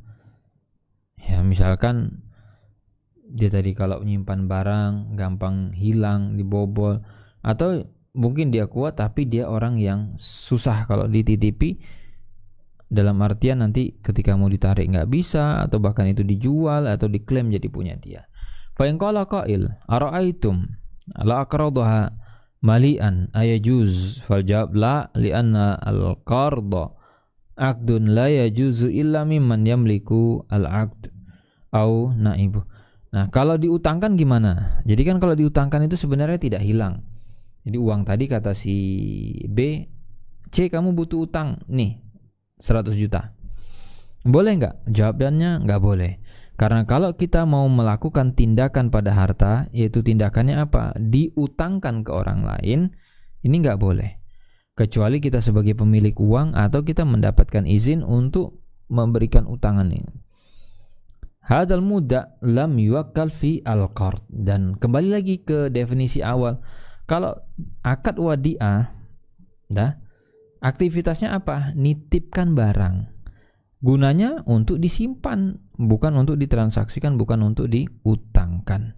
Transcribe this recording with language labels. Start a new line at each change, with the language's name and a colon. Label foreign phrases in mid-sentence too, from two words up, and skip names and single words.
Indonesian: Ya, misalkan dia tadi kalau menyimpan barang gampang hilang, dibobol, atau mungkin dia kuat tapi dia orang yang susah kalau dititipi, dalam artian nanti ketika mau ditarik nggak bisa, atau bahkan itu dijual atau diklaim jadi punya dia.
Arabic: فإن قال قائل أرأيتم لو أقرضها مليئا أيجوز، فالجواب لا لأن القرض عقد لا يجوز إلا ممن يملك العقد أو نائبه.
Indonesian: Nah, kalau diutangkan gimana? Jadi kan kalau diutangkan itu sebenarnya tidak hilang. Jadi uang tadi kata si B, C kamu butuh utang nih 100 juta. Boleh nggak? Jawabannya nggak boleh. Karena kalau kita mau melakukan tindakan pada harta, yaitu tindakannya apa? Diutangkan ke orang lain, ini nggak boleh. Kecuali kita sebagai pemilik uang atau kita mendapatkan izin untuk memberikan utangan ini.
Arabic: هذا المودع لم يوكل في القرض.
Indonesian: Dan kembali lagi ke definisi awal. Kalau akad wadiah, aktivitasnya apa? Nitipkan barang. Gunanya untuk disimpan, bukan untuk ditransaksikan, bukan untuk diutangkan.